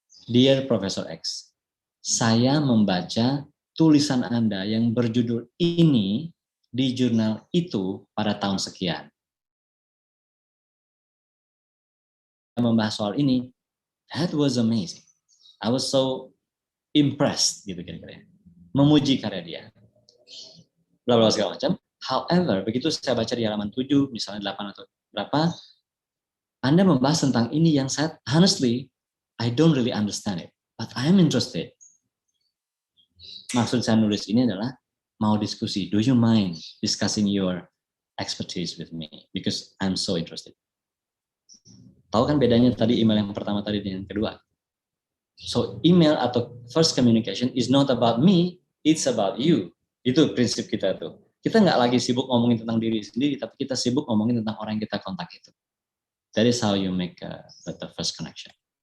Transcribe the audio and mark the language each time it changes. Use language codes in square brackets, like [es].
[id] Dear Professor X, saya membaca tulisan Anda yang berjudul ini di jurnal itu pada tahun sekian. Membahas soal ini, [en] that was amazing. I was so impressed [id] gitu kira-kira. Memuji karya dia. Bla bla segala macam. [en] However, [id] begitu saya baca di halaman 7, misalnya 8 atau berapa, Anda membahas tentang ini yang saya, [en] honestly, I don't really understand it, but I am interested. [id] Maksud saya nulis ini adalah mau diskusi. [en] Do you mind discussing your expertise with me? Because I'm so interested. [id] Tahu kan bedanya tadi email yang pertama tadi dengan yang kedua? [en] So email [id] atau [en] first communication is not about me, it's about you. [id] Itu prinsip kita tuh. Kita nggak lagi sibuk ngomongin tentang diri sendiri, tapi kita sibuk ngomongin tentang orang yang kita kontak itu. [en] That is how you make the first connection.